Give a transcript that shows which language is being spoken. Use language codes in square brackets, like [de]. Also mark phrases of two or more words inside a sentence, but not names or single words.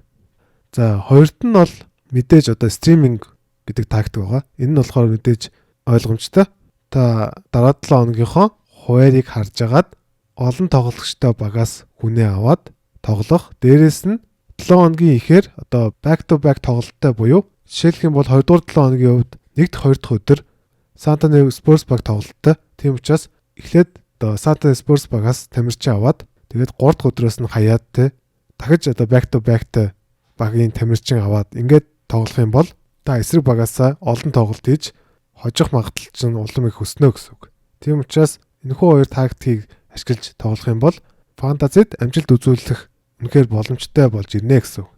[mn] За хоёрт нь бол мэдээж одоо стриминг гэдэг тактик байгаа. Энэ нь болохоор мэдээж ойлгомжтой. Та дараа 7 хоногийнхоо хуваарийг харж агаад олон тоглогчтой багаас хүнээ аваад тоглох. Дээрээс нь 7 хоногийн ихээр одоо [en] back to back [mn] тоглолттой буюу жишээлх юм бол 2 дугаар 7 хоногийн хувьд 1-2 дахь өдөр Сантаны Spurs баг тоглолттой. Тийм учраас эхлээд одоо Сантаны Spurs багаас тамирчин аваад тэгээд 3 дахь өдрөөс нь хаяад те дахиж одоо [en] back to back [mn] багийн тамирчин аваад ингээд тоглох юм бол та эсрэг багаасаа олон тоглолт хийж хожих магадлал чинь улам их өснө гэсэн үг. Тийм учраас энэхүү хоёр тактикийг ашиглаж тоглох юм бол фэнтезид амжилт үзүүлэх үнэхээр боломжтой болж ирнэ гэсэн үг.